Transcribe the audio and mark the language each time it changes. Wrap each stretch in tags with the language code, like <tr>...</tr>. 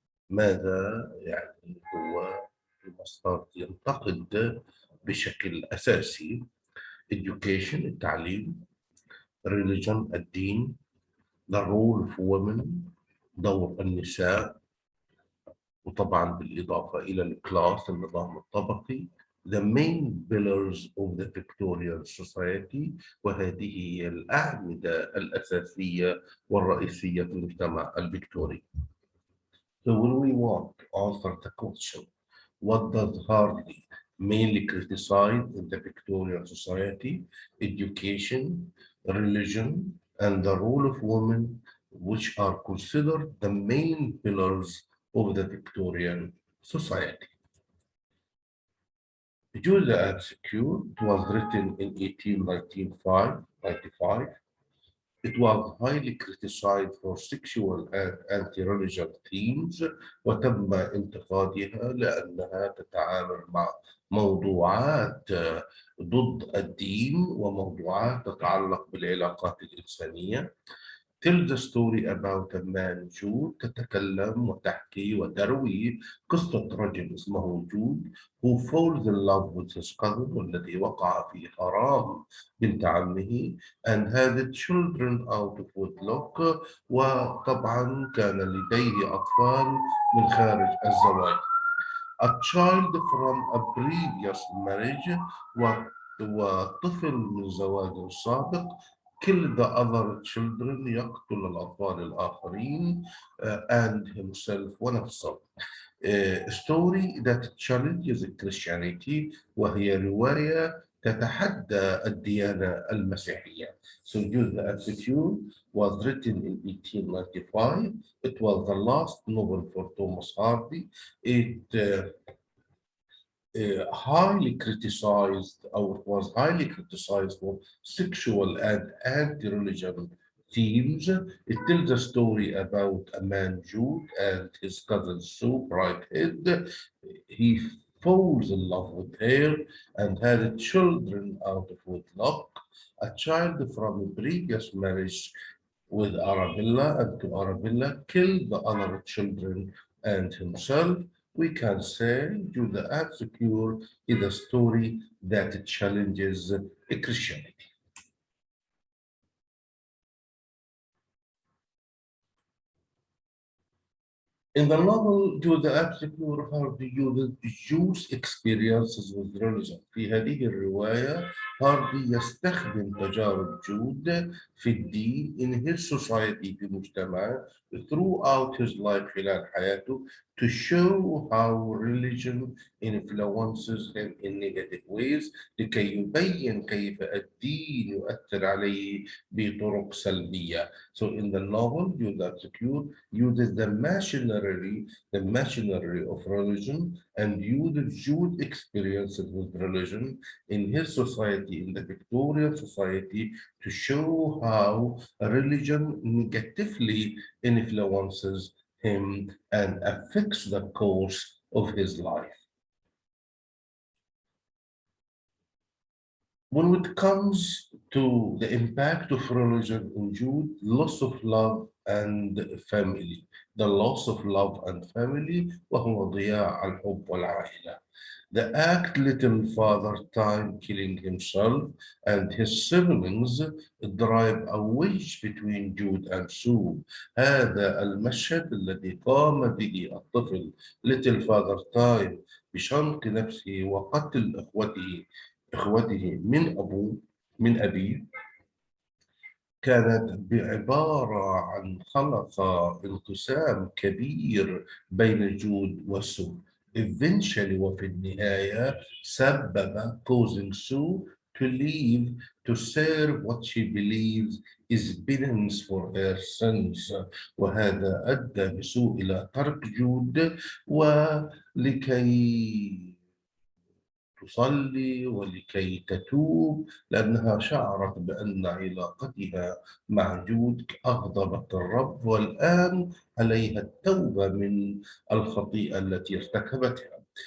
<ar>ماذا يعني هو المسار ينتقد بشكل أساسي؟</ar> <en>education</en> <ar>التعليم،</ar> <en>religion</en> <ar>الدين،</ar> <en>the role of women</en> <ar>دور النساء، وطبعا بالإضافة إلى الكلاس النظام الطبقي،</ar> <en>the main pillars of the Victorian society،</en> <ar>وهذه هي الأعمدة الأساسية والرئيسية في المجتمع الفيكتوري.</ar> <en>So when we want to answer the question, what does Hardy mainly criticize in the Victorian society? Education, religion, and the role of women, which are considered the main pillars of the Victorian society. Jude the Obscure was written in 1895. It was highly criticized for sexual and anti-religious themes،</en> <ar>وتم انتقادها لأنها تتعامل مع موضوعات ضد الدين وموضوعات تتعلق بالعلاقات الإنسانية.</ar> <en>Tell the story about a man Jude،</en> <ar>تتكلم وتحكي وتروي قصة رجل اسمه جود</ar> <en>who falls in love with his cousin،</en> <ar>والذي وقع في غرام بنت عمه</ar> <en>and had children out of wedlock،</en> <ar>وطبعا كان لديه أطفال من خارج الزواج.</ar> <en>A child from a previous marriage،</en> <ar>وطفل من زواج سابق.</ar> <en>Kill the other children،</en> <ar>يقتل الأطفال الآخرين</ar> <en>and himself</en> <ar>ونفسه.</ar> <en>Story that challenges Christianity،</en> <ar>وهي رواية تتحدى الديانة المسيحية.</ar> <en>So Jude the Obscure was written in 1895. It was the last novel for Thomas Hardy. It highly criticized, or it was highly criticized for sexual and anti-religion themes. It tells a story about a man Jude and his cousin Sue, Bridehead. He falls in love with her and had children out of wedlock. A child from a previous marriage with Arabella, and to Arabella killed the other children and himself. We can say Jude the Obscure is a story that challenges Christianity. In the novel Jude the Obscure Hardy uses Jews' experiences with religion.</en> <ar>في هذه الرواية هاردي يستخدم تجارب جود في الدين</ar> <en>in his society</en> <ar>في مجتمعه</ar> <en>throughout his life</en> <ar>خلال حياته</ar> <en>to show how religion influences him in negative ways،</en> <ar>لكي يبين كيف الدين يؤثر عليه بطرق سلبية.</ar> <en>So in the novel Jude the Obscure uses the machinery of religion and uses Jude's experiences with religion in his society, in the Victorian society, to show how religion negatively influences him and affects the course of his life. When it comes to the impact of religion in Jude, loss of love and family. The loss of love and family</en> <ar>وهو ضياع الحب والعائلة.</ar> <en>The act little father time killing himself and his siblings drive a wedge between Jude and Sue.</en> <ar>هذا المشهد الذي قام به الطفل little father time بشنق نفسه وقتل إخوته من أبيه كانت بعبارة عن خلق انقسام كبير بين جود وسو.</ar> <en>Eventually</en> <ar>وفي النهاية سبب</ar> <en>causing Sue to leave, to serve what she believes is penance for her sins.</en> <ar>وهذا أدى بسوء إلى ترك جود ولكي تصلي ولكي تتوب لأنها شعرت بأن علاقتها مع جود أغضبت الرب والآن عليها التوبة من الخطيئة التي ارتكبتها.</ar>